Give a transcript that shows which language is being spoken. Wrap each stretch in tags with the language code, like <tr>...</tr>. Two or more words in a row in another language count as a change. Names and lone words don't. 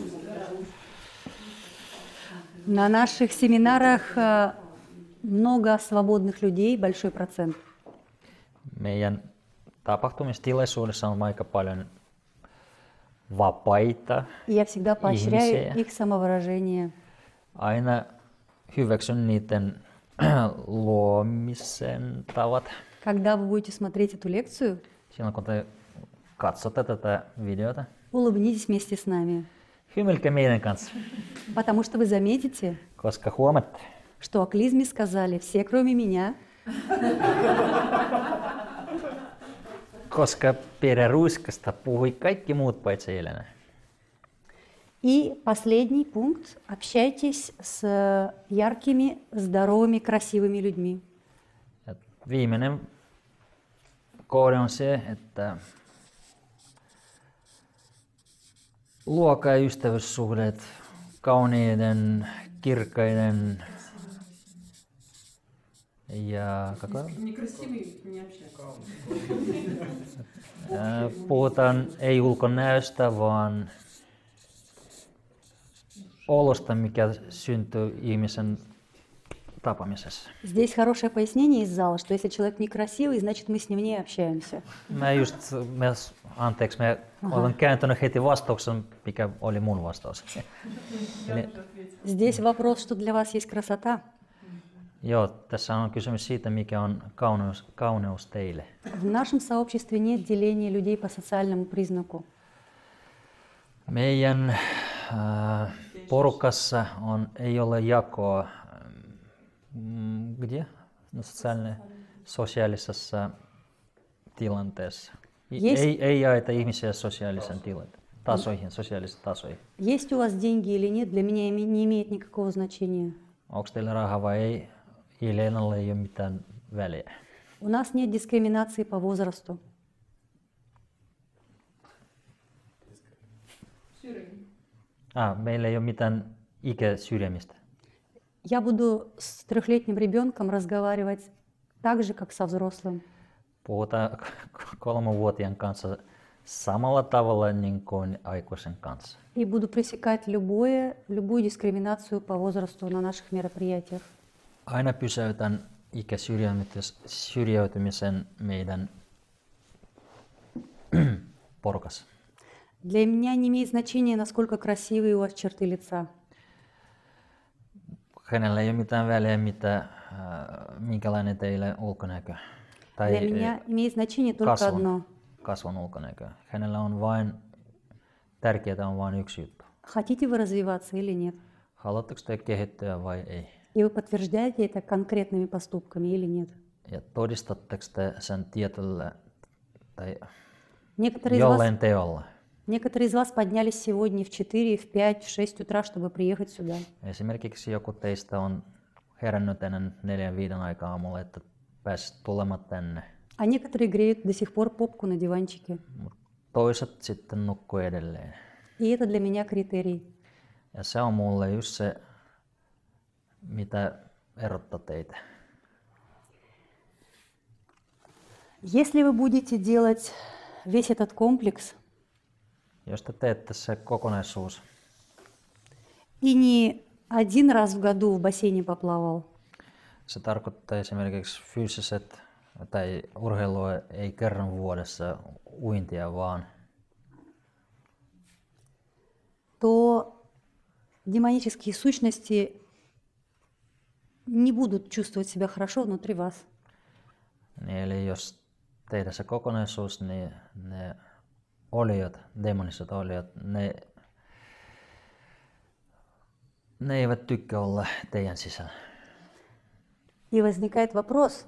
<ru>На наших семинарах много свободных людей, большой процент.</ru> <fi>Meidän tapahtumistilaisuudessa on aika paljon vapaita.</fi> <ru>И я всегда поощряю</ru> <fi>Ihmisiä.</fi> <ru>их самовыражение.</ru> <fi>Aina hyväksyn niiden luomisen tavat.</fi> <ru>Когда вы будете смотреть эту лекцию,</ru> <fi>Silloin kun te katsotte tätä videota,</fi> <ru>улыбнитесь вместе с нами,</ru> <fi>hymyilkää meidän kanssa,</fi> <ru>потому что вы заметите,</ru> <fi>koska huomaatte,</fi> <ru>что о клизме сказали все, кроме меня,</ru> <fi>koska peräruiskasta puhui kaikki muut paitsi Jelena.</fi> <ru>И последний пункт. Общайтесь с яркими, здоровыми, красивыми людьmi.</ru> <fi>Ja viimeinen koodi on se, että luokaa ystävyyssuhteet kauniiden, kirkkaiden ja puhutaan ei ulkonäöstä, vaan olosta, mikä syntyy ihmisen tapaamisessa.</fi> <ru>Здесь хорошее пояснение из зала, что если человек некрасивый, значит мы с ним не общаемся.</ru> <fi>Anteeksi, olen kääntänyt heti vastauksen, mikä oli mun vastaus. Eli,</fi> <ru>Здесь вопрос, что для вас есть красота.</ru> <fi>joo, tässä on kysymys siitä, mikä on kauneus teille.</fi> <ru>В нашем сообществе нет деления людей по социальному признаку.</ru> <fi>Meidän porukassa ei ole jakoa где? No, sosiaalisessa tilanteessa. Ei jaeta ihmisiä sosiaalisen tasoihin, sosiaalisiin tasoihin.</fi> <ru>Есть у вас деньги или нет, для меня не имеет никакого значения.</ru> <fi>Onko teillä rahaa vai ei? Ilenalle ei ole mitään väliä.</fi> <ru>У нас нет дискриминации по возрасту.</ru> <fi>Meillä ei ole mitään ikäsyrjimistä.</fi> <ru>Я буду с 3-летним ребенком разговаривать так же, как со взрослым.</ru> <fi>Puhutaan 3-vuotiaan kanssa samalla tavalla niin kuin aikuisen kanssa.</fi> <ru>И буду пресекать любую дискриминацию по возрасту на наших мероприятиях.</ru> <fi>Aina pysäytän ikäsyrjäytymisen meidän porukassa.</fi> <ru>Для меня не имеет значения, насколько красивые у вас черты лица.</ru> <fi>Hänellä ei ole mitään väliä, minkälainen teille ulkonäkö tai</fi> <ru>Для меня имеет значение только одно.</ru> <fi>kasvon ulkonäkö. Hänellä on tärkeää on vain yksi juttu.</fi> <ru>Хотите вы развиваться или нет?</ru> <fi>Haluatteko te kehittyä vai ei?</fi> <ru>И вы подтверждаете это конкретными поступками или нет?</ru> <fi>Ja todistatteko te sen tietyllä tai</fi> <ru>Некоторые</ru> <fi>jollain teolla?</fi> <ru>Некоторые из вас поднялись сегодня в 4, в 5, в 6 утра, чтобы приехать сюда.</ru> <fi>Esimerkiksi joku teistä on herännyt ennen 4-5 aikaa aamulla, että pääsit tulemaan tänne.</fi> <ru>А некоторые греют до сих пор попку на диванчике.</ru> <fi>Toiset sitten nukkuu edelleen.</fi> <ru>И это для меня критерий.</ru> <fi>Ja se on mulle just se, mitä erottaa teitä.</fi> <ru>Если вы будете делать весь этот комплекс</ru> <fi>Jos te teette se kokonaisuus</fi> <ru>и не один раз в году в бассейне поплавал,</ru> <fi>se tarkoittaa esimerkiksi fyysiset tai urheilua ei kerran vuodessa uintia vaan,</fi> <ru>то демонические сущности не будут чувствовать себя хорошо внутри вас.</ru> <fi>niin eli jos tehdään se kokonaisuus, niin ne oliot, demoniset oliot, ne eivät tykkää olla teidän sisällä.</fi> <ru>И возникает вопрос,</ru>